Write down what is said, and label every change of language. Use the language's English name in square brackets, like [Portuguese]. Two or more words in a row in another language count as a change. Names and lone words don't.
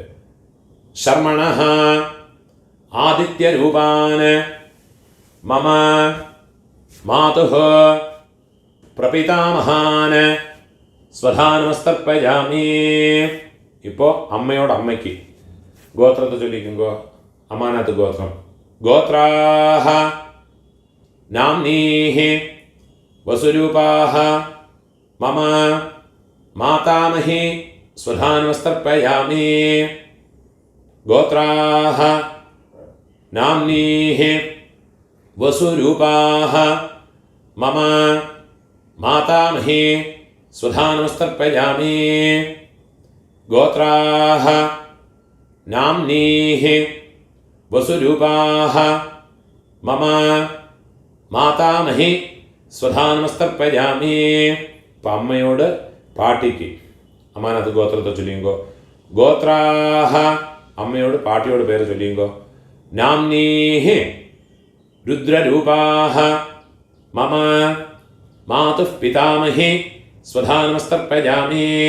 [Sanskrit] शर्मणः आदित्यरूपान् मम मातुः प्रपितामहान् स्वधानमस्तर्पयामि. [Tamil] இப்போள் அம்மையோடு அம்மைக்கு கோத்ரத்தை சொல்லிக்குங்கோ. அம்மானகத்து கோத்ரம். [Sanskrit] गोत्राः नाम्नीः वसुरूपाः मम मातामही स्वधा नमस्तर्पयामि। गोत्राः नाम्नीः वसुरूपाः मम मातामही स्वधा नमस्तर्पयामि। गोत्राः नाम्नीः वसुरूपाः मम मातामहि स्वधा नमस्तर्पयामि. [Tamil] இப்பம் அம்மையோட பாட்டிக்கு அம்மானத்து கோத்ரத்தை சொல்லியுங்கோ. கோத்ராஹ அம்மையோட பாட்டியோட பேர் சொல்லியுங்கோ. [Sanskrit] नाम्नीहि रुद्ररूपाह मम मातुः पितामहि स्वधा नमस्तर्पयामि.